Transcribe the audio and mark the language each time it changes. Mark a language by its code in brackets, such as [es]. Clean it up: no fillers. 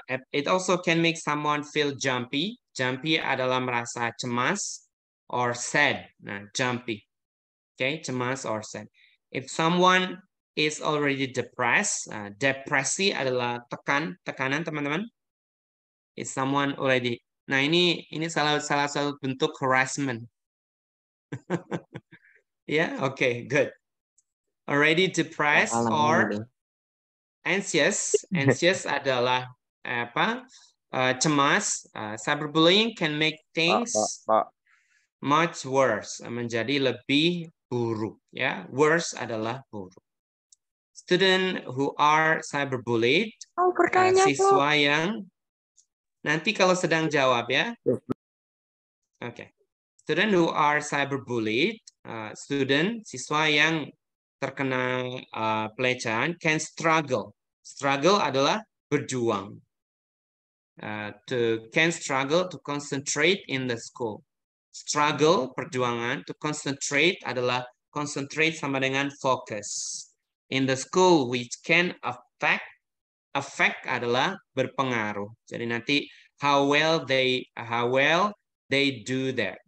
[en] It also can make someone feel jumpy. [id] Jumpy adalah merasa cemas [en] or sad. [id] Nah, jumpy. Okay, cemas or sad. [en] If someone is already depressed, [id] depresi adalah tekanan teman-teman. [en] If someone already, [id] nah ini salah satu bentuk harassment. [en] Yeah, okay, good. Already depressed or anxious. [id] Anxious adalah cemas. [en] Cyberbullying can make things much worse, [id] menjadi lebih buruk, [en] ya. [id] Worse adalah buruk. [en] Student who are cyberbullied, [id] siswa yang nanti kalau sedang jawab, ya. Oke. [en] Student who are cyberbullied, [id] siswa yang terkena pelecehan [en] can struggle. [id] Struggle adalah berjuang. [en] Can struggle to concentrate in the school. [id] Struggle, perjuangan, to concentrate adalah concentrate sama dengan focus. [en] In the school, which can affect [id] adalah berpengaruh. Jadi nanti [en] how well they do that.